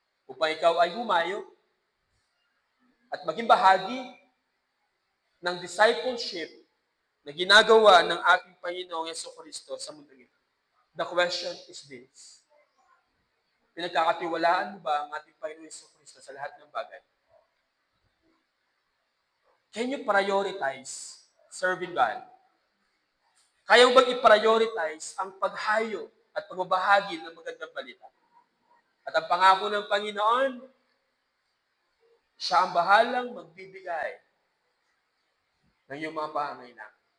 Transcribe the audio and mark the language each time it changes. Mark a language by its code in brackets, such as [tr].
[tl] Upang ikaw ay humayo at maging bahagi ng discipleship na ginagawa ng ating Panginoong Jesucristo sa mundo ito. [en] The question is this. [tl] Pinagkakatiwalaan mo ba ang ating Panginoong Jesucristo sa lahat ng bagay? [en] Can you prioritize serving God? [tl] Kaya mo bang i-prioritize ang paghayo at pagbabahagi ng magandang balita? At ang pangako ng Panginoon, siya ang bahalang magbibigay ng iyong mga pangangailangan.